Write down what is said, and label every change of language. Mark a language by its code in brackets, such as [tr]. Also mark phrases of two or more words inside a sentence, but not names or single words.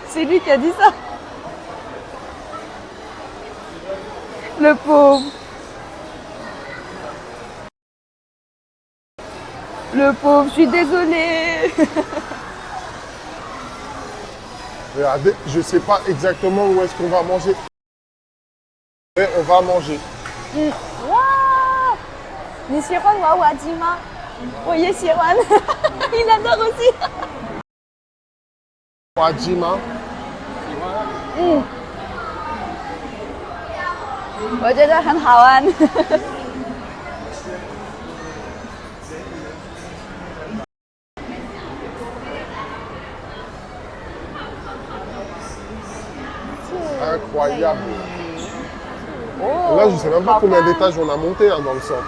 [fr] C'est lui qui a dit ça. Le pauvre. Le pauvre, je suis désolée. Regardez, je sais pas exactement où est-ce qu'on va manger. Mais on va manger. [zh] Wow. 你喜欢娃娃机吗？我也喜欢。 [fr] Il adore aussi. Wajima. [zh] 我觉得很好玩。 [fr] Incroyable. Oh, Là, je sais même pas hao combien kan. d'étages on a monté hein, dans le centre.